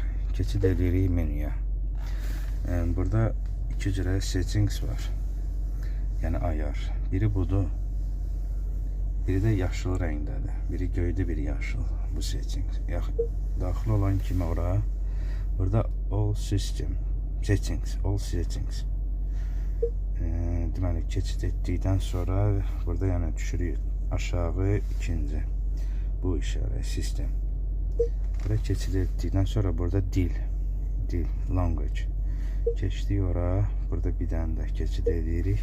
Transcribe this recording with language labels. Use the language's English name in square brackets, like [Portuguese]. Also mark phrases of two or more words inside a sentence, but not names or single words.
[Azerbaijani] Keçid edirik menüyə. Burada iki cürə settings var. Yəni ayar. Biri budur. Biri də yaşıl rəngdədir. Biri göydür, biri yaşıl. Bu settings. Daxil olan kimi ora. [English] Burada all system settings. All settings. [Azerbaijani] Deməli, keçid etdikdən sonra burada yəni düşürük aşağı ikinci. Bu işarə sistem. Burada keçid etdikdən sonra burada dil, language. Keçdik ora, burada bir dənə də keçid edirik.